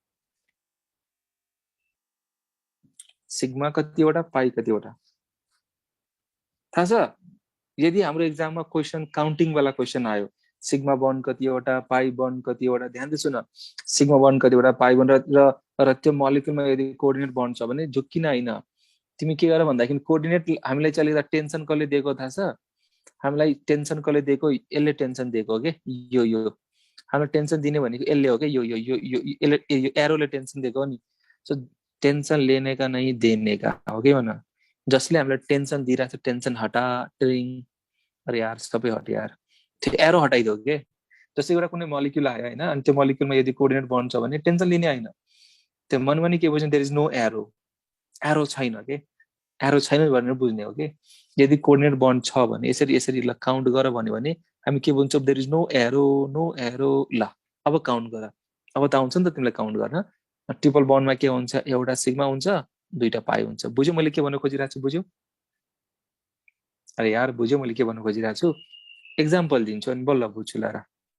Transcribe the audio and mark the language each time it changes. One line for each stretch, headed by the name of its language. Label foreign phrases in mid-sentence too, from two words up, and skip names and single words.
Nepali: सिग्मा कतिवटा पाई कतिवटा थाहा छ यदि हाम्रो एक्जाममा
English: question counting
Nepali: वाला क्वेशन आयो
English: sigma bond
Nepali: कतिवटा
English: pi bond
Nepali: कतिवटा ध्यान दिसु न
English: sigma bond
Nepali: कतिवटा
English: pi bond
Nepali: र त्यो मोलिक्युलमा यदि
English: coordinate bond
Nepali: छ भने झुक्किन हैन तिमी के गर भन्दाखेरि कोअर्डिनेट हामीलाई चाहिँ टेन्सन कसले दिएको थाहा छ हामीलाई टेन्सन कसले दिएको यसले टेन्सन दिएको के यो हामीलाई टेन्सन दिने भनेको यसले हो के यो एरोले टेन्सन दिएको नि सो
Hindi: टेन्सन लेने का नहीं देने का
Nepali: हो के भन जसले हामीलाई टेन्सन दिइराछ
Hindi: टेन्सन हटा
Nepali: ट्रिङ
Hindi: अरे यार
Nepali: सबै हट यार त्यो एरो हटाइदियो के जस्तै एउटा कुनै मोलिक्युल आयो हैन अनि त्यो मोलिक्युलमा यदि
English: coordinate bond
Nepali: छ भने टेन्सन लिने हैन त्यो मनमा नि के बुझ्नु
English: there is no arrow arrow
Nepali: छैन के एरो छैन भनेर बुझ्ने हो के यदि
English: coordinate bond
Nepali: छ भने यसरी यसरी ल काउन्ट गर भन्यो भने हामी के भन्छौँ
English: there is no arrow
Nepali: ल अब काउन्ट गर अब त आउँछ नि त तिमीलाई काउन्ट गर्न
English: triple bond-मा
Nepali: के हुन्छ एउटा सिग्मा हुन्छ दुईटा पाई हुन्छ बुझ्यौ मैले के भन्न खोजिरहेको छु बुझ्यौ
Hindi: अरे यार
Nepali: बुझ्यौ मैले के भन्न खोजिरहेको छु एक्जाम्पल दिन्छु अनि बल्ल बुझ्छु ल र